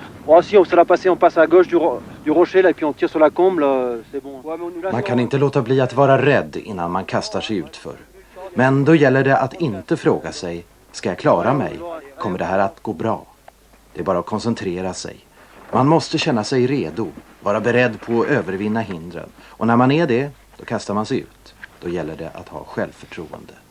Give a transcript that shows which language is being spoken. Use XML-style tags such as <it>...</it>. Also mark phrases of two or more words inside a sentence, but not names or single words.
<fr>Oh si, on se l'a passé, on passe à gauche du rocher là, et puis on tire sur la combe là, c'est bon. Ouais, mais on nous laisse...</fr> <sv>Man kan inte låta bli att vara rädd innan man kastar sig utför. Men då gäller det att inte fråga sig, ska jag klara mig? Kommer det här att gå bra? Det är bara att koncentrera sig. Man måste känna sig redo, vara beredd på att övervinna hindren. Och när man är det, då kastar man sig ut. Då gäller det att ha självförtroende.</sv>